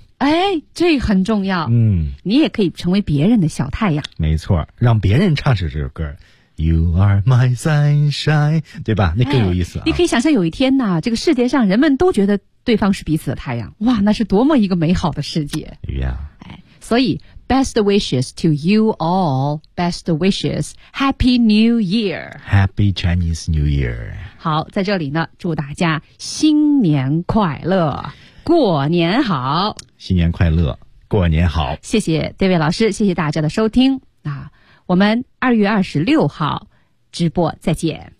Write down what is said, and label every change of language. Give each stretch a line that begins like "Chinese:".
Chinese: 哎，这很重要。嗯，你也可以成为别人的小太阳。没错，让别人唱着这首歌 You are my sunshine，对吧？那更有意思、啊哎、你可以想象有一天呢、啊、这个世界上人们都觉得对方是彼此的太阳，哇，那是多么一个美好的世界。 yeah、
English: 哎、所以 Best wishes to you all. Best wishes. Happy New Year. Happy Chinese New Year.
Chinese: 好，在这里呢，祝大家新年快乐，过年好。新年快乐，过年好。谢谢 David 老师，谢谢大家的收听。那我们2月26号直播再见。